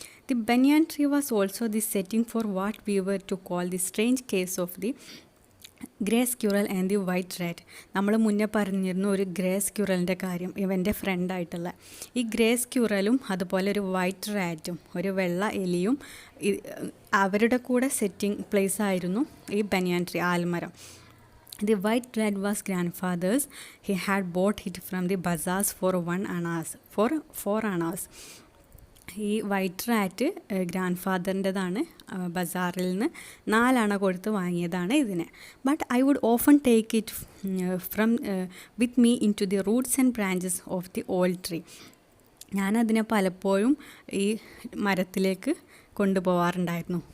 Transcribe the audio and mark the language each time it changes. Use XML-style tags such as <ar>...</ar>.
<en>The banyan tree was also the setting for what we were to call the strange case of the grey squirrel and the white rat.</en> <ml>നമ്മൾ മുന്നേ പറഞ്ഞിരുന്നു ഒരു grey സ്ക്യൂറലിൻ്റെ കാര്യം, ഇവൻ്റെ ഫ്രണ്ടായിട്ടുള്ള. ഈ grey സ്ക്യൂറലും അതുപോലെ ഒരു വൈറ്റ് റാറ്റും ഒരു വെള്ള എലിയും അവരുടെ കൂടെ സെറ്റിംഗ് പ്ലേസ് ആയിരുന്നു ഈ banian tree, Aalmaram.</ml> <en>The white rat was grandfather's. He had bought it from the bazaars for 1 annas, for 4 annas.</en> <ml>ഈ വൈറ്റ് റാറ്റ് ഗ്രാൻഡ് ഫാദറിൻ്റെതാണ്, ബസാറിൽ നിന്ന് 4 അണ കൊടുത്ത് വാങ്ങിയതാണ് ഇതിനെ.</ml> <en>But I would often take it from with me into the roots and branches of the old tree.</en> <ml>ഞാനതിനെ പലപ്പോഴും ഈ മരത്തിലേക്ക് കൊണ്ടുപോകാറുണ്ടായിരുന്നു.</ml>